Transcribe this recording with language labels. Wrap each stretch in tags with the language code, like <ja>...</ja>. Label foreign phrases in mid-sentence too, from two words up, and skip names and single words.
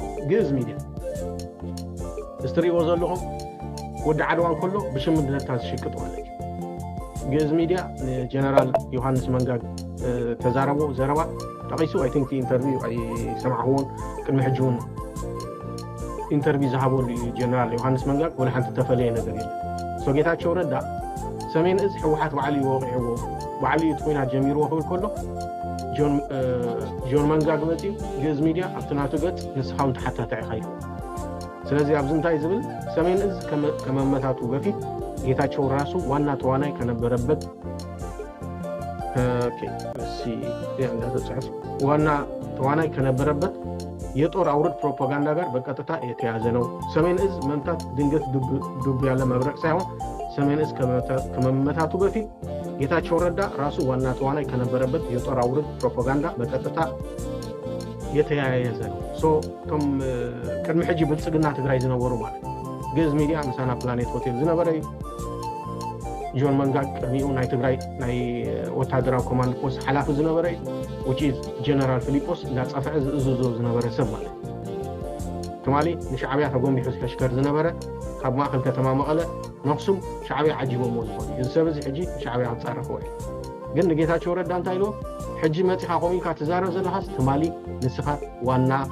<ti>ግእዝ ሚድያ እስትሪእዎ ዘለኹም ወዲ ዓድዋ እንከሎ ብሽምግልና ዝሽቅጥ ማለት እዩ ግእዝ ሚድያ ንጀነራል ዮሃንስ መንጋግ ተዛረቦ ዘረባ ጠቂሱ</ti> <en>I think</en> <ti>ኢንተርቪው ኣይሰማዕዎን ቅድሚ ሕጂ እውን ኢንተርቪው ዝሃበሉ ጀነራል ዮሃንስ መንጋግ ወላ ሓንቲ ተፈለየ ነገር የለን ጌታቸው ረዳ ሰሜን እዝ ሕወሓት ባዕሉ ይወቂዕዎ ባዕሉ እዩ ኩናት ጀሚርዎ ክብል ከሎ ጆን መንጋግ መፅኡ ግእዝ ሚድያ ኣብቲ ናቱ ገፅ ንስኻ እውን ተሓታታይ ኢኻ ኢልዎ ስለዚ ኣብዚ እንታይ ዝብል</ti> <am>ሰሜን እዝ ከመመታቱ በፊት ጌታቸው ራሱ ዋና ተዋናይ ከነበረበት ኦኬ እሺ ያንዳ ተጻፈ ዋና ተዋናይ ከነበረበት የጦር አውርድ ፕሮፓጋንዳ ጋር በቀጥታ የተያዘ ነው። ሰሜን እዝ መምታት ድንገት ዱብ ያለ መብረቅ ሳይሆን ሰሜን እዝ ከመመታቱ በፊት ጌታቸው ረዳ ራሱ ዋና ተዋናይ ከነበረበት የጦር አውርድ ፕሮፓጋንዳ በቀጥታ የተያያዘ ነው።</am> <ti>ቶም ቅድሚ ሕጂ ብልጽግና ትግራይ ዝነበሩ ማለት ግዕዝ ሚዲያ ምሳና ፕላኔት ሆቴል ዝነበረ ጆን መንጋግ ቅድሚኡ ናይ ትግራይ ናይ ወታደራዊ ኮማንድ ፖስት ሓላፊ ዝነበረ</ti> <en>which is</en> <ti>ጀነራል ፊሊጶስ እንዳጻፈዐ ዝእዝዞ ዝነበረ ሰብ ማለት ትማሊ ንሻዕብያ ተጎንቢሑ ዝሕሽከር ዝነበረ ካብ ማእኸል ከተማ መቐለ ንኣክሱም ሻዕብያ ዓጂቦሞ ዝኾነ እዚ ሰብ እዚ ሕጂ ሻዕብያ ክፃረፈ ወይ ግን ንጌታቸው ረዳ እንታይ ኢሎ ሕጂ መፂኻ ቆሚካ ትዛረብ ዘለኻስ ትማሊ ንስኻ ዋና</ti>